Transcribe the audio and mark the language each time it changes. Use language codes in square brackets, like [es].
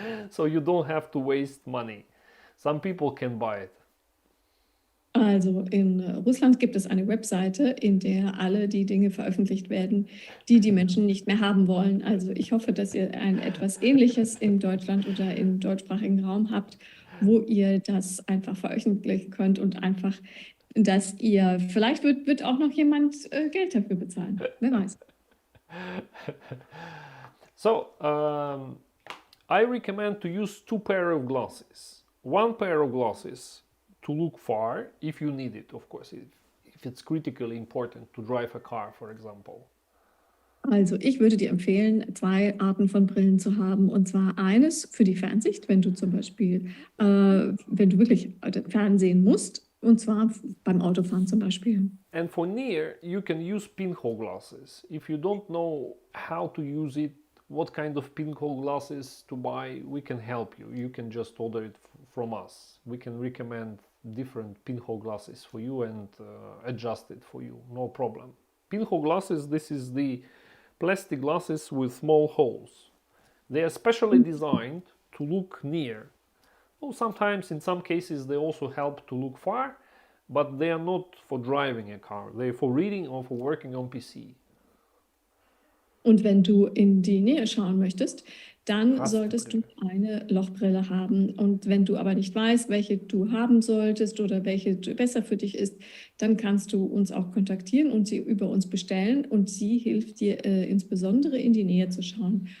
[en] So you don't have to waste money. Some people can buy it. [de] Also in Russland gibt es eine Webseite, in der alle die Dinge veröffentlicht werden, die Menschen nicht mehr haben wollen. Also ich hoffe, dass ihr etwas Ähnliches in Deutschland oder im deutschsprachigen Raum habt, wo ihr das einfach veröffentlichen könnt und einfach, dass ihr, vielleicht wird auch noch jemand Geld dafür bezahlen. Wer weiß. [en] So, I recommend to use two pair of glasses. One pair of glasses to look far, if you need it, of course, if it's critically important to drive a car, for example. [de] Also ich würde dir empfehlen, zwei Arten von Brillen zu haben. Und zwar eines für die Fernsicht, wenn du zum Beispiel, wenn du wirklich Fernsehen musst, und zwar beim Autofahren zum Beispiel. [en] And for near, you can use pinhole glasses. If you don't know how to use it, what kind of pinhole glasses to buy, we can help you. You can just order it from us. We can recommend different pinhole glasses for you and adjust it for you, no problem. Pinhole glasses, this is the plastic glasses with small holes. They are specially designed to look near. Well, sometimes, in some cases, they also help to look far, but they are not for driving a car. They are for reading or for working on PC. [de] Und wenn du in die Nähe schauen möchtest, dann solltest du eine Lochbrille haben. Und wenn du aber nicht weißt, welche du haben solltest oder welche besser für dich ist, dann kannst du uns auch kontaktieren und sie über uns bestellen. Und sie hilft dir insbesondere in die Nähe zu schauen.